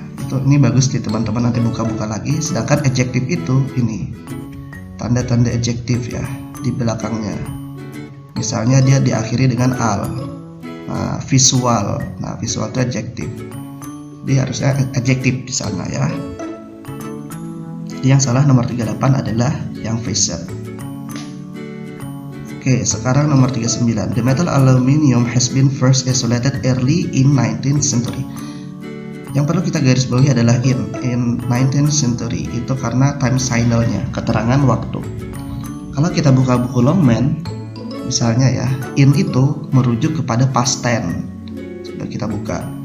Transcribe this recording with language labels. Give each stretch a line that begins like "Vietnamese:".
Indonesian: Ini bagus nih teman-teman, nanti buka-buka lagi. Sedangkan adjektif itu ini tanda-tanda adjektif ya di belakangnya. Misalnya dia diakhiri dengan al. Visual. Nah, visual itu adjektif. Dia harusnya adjektif di sana ya. Yang salah nomor 38 adalah yang fashion. Oke, sekarang nomor 39.
English: The metal aluminium has been first isolated early in 19th century.
Indonesian: Yang perlu kita garis bawahi adalah in 19th century, itu karena time signal-nya, keterangan waktu. Kalau kita buka buku Longman, misalnya ya, in itu merujuk kepada past tense. Coba kita buka.